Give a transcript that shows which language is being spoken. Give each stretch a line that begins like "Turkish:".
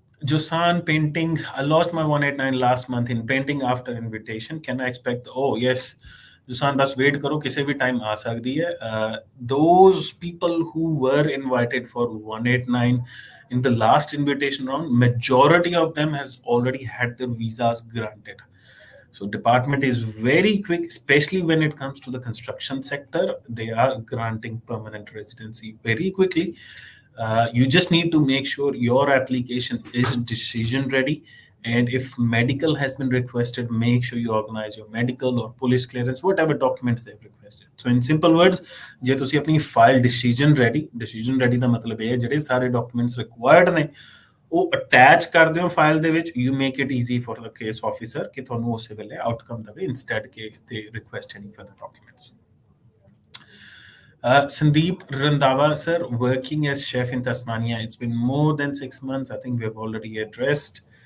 English: Josan painting, I lost my 189 last month in painting after invitation. Can I expect? Oh yes,
Hindi: Josan, बस wait करो किसी भी time आ सकती है.
English: Those people who were invited for 189 in the last invitation round, majority of them has already had their visas granted. So department is very quick, especially when it comes to the construction sector. They are granting permanent residency very quickly. You just need to make sure your application is decision ready. And if medical has been requested, make sure you organize your medical or police clearance, whatever documents they've requested. So in simple words,
Punjabi: ਜੇ ਤੁਸੀਂ ਆਪਣੀ file decision ready ਦਾ ਮਤਲਬ ਇਹ ਹੈ ਜਿਹੜੇ ਸਾਰੇ documents required ਨੇ ਉਹ ਅਟੈਚ ਕਰ ਦਿਓ ਫਾਈਲ ਦੇ ਵਿੱਚ,
English: you make it easy for the case officer
Punjabi: ਕਿ ਤੁਹਾਨੂੰ ਉਸੇ ਵੇਲੇ ਆਊਟਕਮ ਦੇਵੇ instead ਕਿ
English: they request any further documents. Sandeep Randhawa, sir, working as chef in Tasmania. It's been more than 6 months. I think we have already addressed.